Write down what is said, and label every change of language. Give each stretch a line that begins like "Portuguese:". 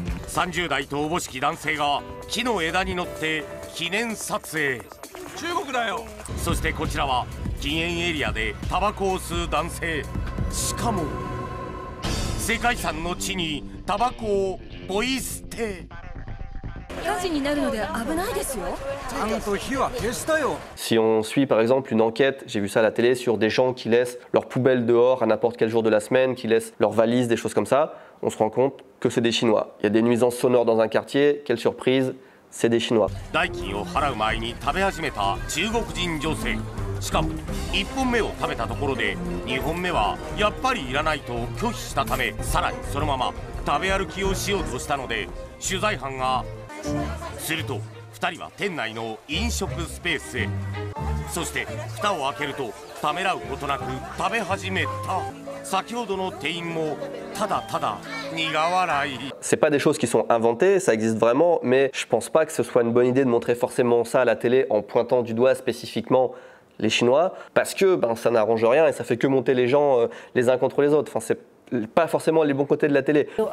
Japanese: 30代とおぼしき男性が木の枝に乗って記念撮影。中国だよ。そしてこちらは禁煙エリアでタバコを吸う男性。しかも世界遺産の地にタバコをポイ捨て。
French: Si on suit par exemple une enquête, j'ai vu ça à la télé, sur des gens qui laissent leurs poubelles dehors à n'importe quel jour de la semaine, qui laissent leurs valises, des choses comme ça, on se rend compte que c'est des Chinois. Il y a des nuisances sonores dans un quartier, quelle surprise, c'est des Chinois.
Japanese: 代金を払う前に食べ始めた中国人女性。しかも1本目を食べたところで2本目はやっぱりいらないと拒否したため、さらにそのまま食べ歩きをしようとしたので取材班が。すると2人は店内の飲食スペースへ。そして蓋を開けるとためらうことなく食べ始めた。先ほどの店員もただただ苦笑い。
French: C'est pas des choses qui sont inventées, ça existe vraiment, mais je pense pas que ce soit une bonne idée de montrer forcément ça à la télé en pointant du doigt spécifiquement les Chinois, parce que ça n'arrange rien et ça fait que monter les gens les uns contre les autres. Enfin, c'est pas forcément les bons côtés de la télé.